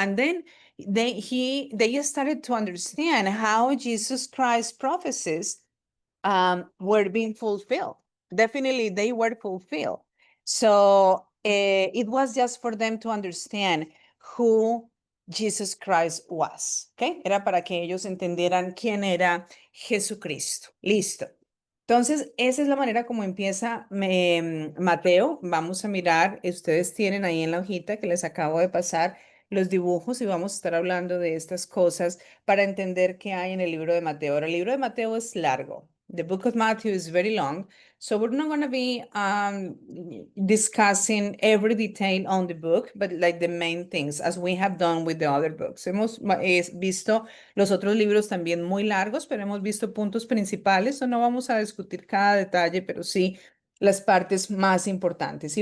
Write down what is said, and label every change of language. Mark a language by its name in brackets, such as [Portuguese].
[English] And then they started to understand how Jesus Christ's prophecies were being fulfilled. Definitely, they were fulfilled. So it was just for them to understand who Jesus Christ was. ¿Okay? [Spanish] Era para que ellos entendieran quién era Jesucristo. Listo. Entonces, esa es la manera como empieza Mateo. Vamos a mirar, ustedes tienen ahí en la hojita que les acabo de pasar los dibujos y vamos a estar hablando de estas cosas para entender qué hay en el libro de Mateo. Ahora, el libro de Mateo es largo. [English] The book of Matthew is very long, so we're not going to be discussing every detail on the book, but like the main things, as we have done with the other books. [Spanish] Hemos visto los otros libros también muy largos, pero hemos visto puntos principales, o no vamos a discutir cada detalle, pero sí las partes más importantes.